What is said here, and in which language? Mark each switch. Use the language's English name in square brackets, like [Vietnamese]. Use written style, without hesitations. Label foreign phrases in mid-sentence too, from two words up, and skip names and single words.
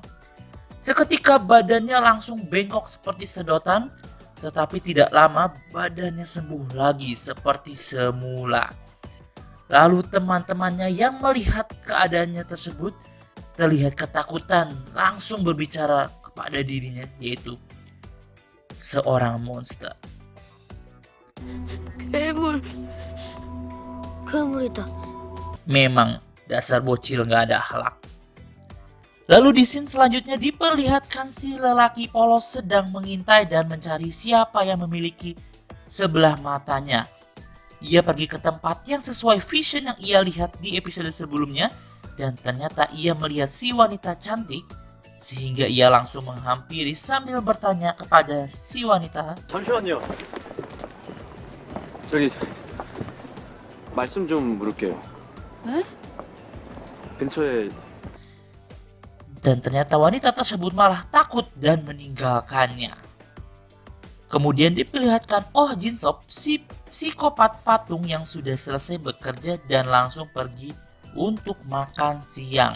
[Indonesian] Seketika badannya langsung bengkok seperti sedotan, tetapi tidak lama badannya sembuh lagi seperti semula. Lalu teman-temannya yang melihat keadaannya tersebut terlihat ketakutan, langsung berbicara kepada dirinya, yaitu seorang monster. [Korean] 괴물, 괴물이다. [Indonesian] Memang dasar bocil gak ada akhlak. Lalu di scene selanjutnya diperlihatkan si lelaki polos sedang mengintai dan mencari siapa yang memiliki sebelah matanya. Ia pergi ke tempat yang sesuai vision yang ia lihat di episode sebelumnya, dan ternyata ia melihat si wanita cantik, sehingga ia langsung menghampiri sambil bertanya kepada si wanita. [Korean] 잠시만요. 저기 말씀 좀 물을게요. 에? 근처에 [Indonesian] Dan ternyata wanita tersebut malah takut dan meninggalkannya. Kemudian diperlihatkan Oh Jin Sop, si psikopat patung yang sudah selesai bekerja dan langsung pergi untuk makan siang.